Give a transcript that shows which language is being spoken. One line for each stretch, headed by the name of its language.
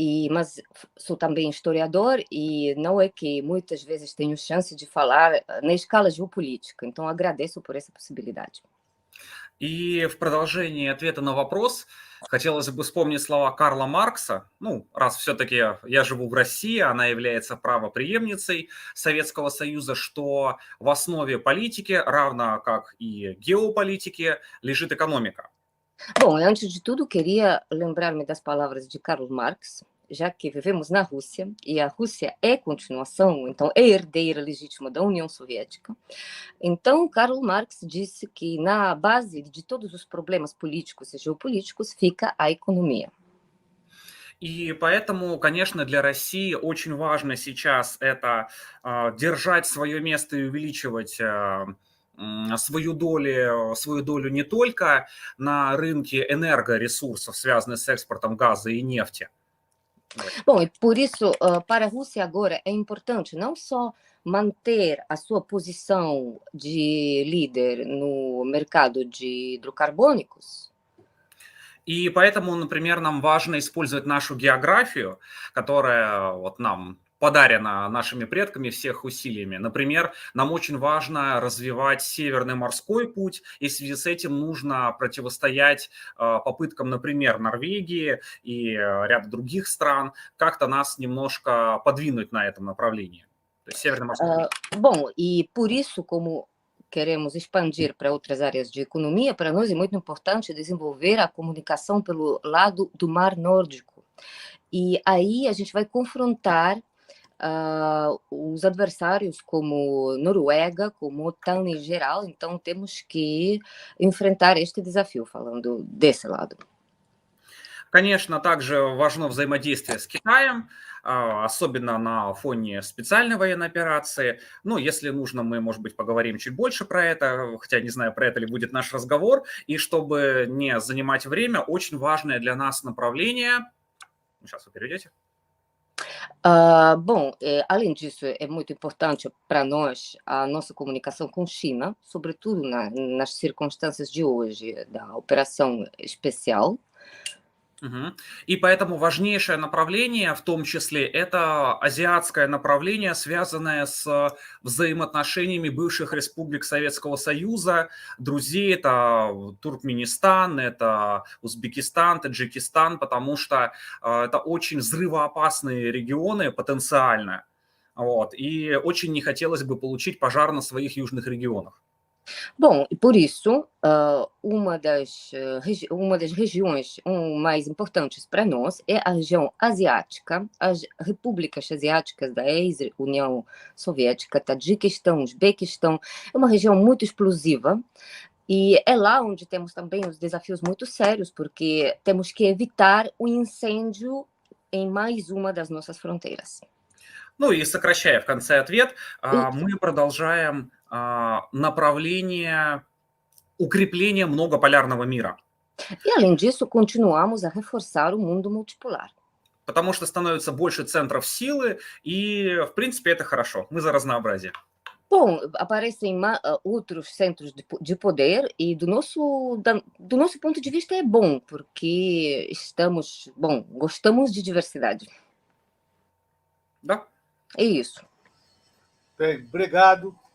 Portuguese: Mas sou também historiador e não é que muitas vezes tenho chance de falar na escala geopolítica, então agradeço por essa possibilidade.
Russian: И в продолжении ответа на вопрос хотелось бы вспомнить слова Карла Маркса. Ну, раз все-таки я живу в России, она является правопреемницей Советского Союза, что в основе политики, равно как и геополитики, lежит экономика.
Portuguese: Bom, antes de tudo, queria lembrar-me das palavras de Karl Marx, já que vivemos na Rússia, e a Rússia é continuação, então é herdeira legítima da União Soviética. Então, Karl Marx disse que na base de todos os problemas políticos e geopolíticos fica a economia.
Russian: И поэтому, конечно, для России очень важно сейчас это держать свое место и увеличивать свою долю не только на рынке энергоресурсов, связанных с экспортом газа и нефти.
Portuguese: Bom, e por isso, para a Rússia agora é importante não só manter a sua posição de líder no mercado de hidrocarbônicos.
Russian: И поэтому, например, нам важно использовать нашу географию, которая вот нам подарено нашими предками всех усилиями. Например, нам очень важно развивать Северный морской путь, и в связи с этим нужно противостоять попыткам, например, Норвегии и ряда других стран как-то нас немножко подвинуть на этом направлении. То есть Северный морской путь.
Portuguese: Bom, e por isso, como queremos expandir para outras áreas de economia, para nós é muito importante desenvolver a comunicação pelo lado do Mar Nórdico. E aí a gente vai confrontar os adversários como Noruega, como OTAN em geral, então temos que enfrentar este desafio, falando desse lado.
Russian: Конечно, также важно взаимодействие с Китаем, особенно на фоне специальной военной операции. Ну, если нужно, мы, может быть, поговорим чуть больше про это, хотя не знаю, про это ли будет наш разговор. И чтобы не занимать время, очень важное для нас направление... Сейчас вы перейдете.
Portuguese: Bom, além disso, é muito importante para nós a nossa comunicação com China, sobretudo nas circunstâncias de hoje da operação especial.
Russian: И поэтому важнейшее направление, в том числе, это азиатское направление, связанное с взаимоотношениями бывших республик Советского Союза, друзей, это Туркменистан, это Узбекистан, Таджикистан, потому что это очень взрывоопасные регионы потенциально, вот, и очень не хотелось бы получить пожар на своих южных регионах.
Portuguese: Bom, e por isso, uma das regiões mais importantes para nós é a região asiática, as repúblicas asiáticas da ex-União Soviética, Tajiquistão, Uzbequistão, é uma região muito explosiva e é lá onde temos também os desafios muito sérios, porque temos que evitar o incêndio em mais uma das nossas fronteiras.
Russian: Ну и сокращая в конце ответ, мы продолжаем направление укрепления многополярного мира.
Portuguese: E, além disso, continuamos a reforçar o mundo multipolar.
Russian: Потому что становится больше центров силы, и, в принципе, это хорошо. Мы за разнообразие.
Portuguese: Bom, aparecem outros centros de poder e do nosso ponto de vista é bom, porque gostamos de diversidade.
Russian: Да.
Portuguese: É isso. Bem, obrigado.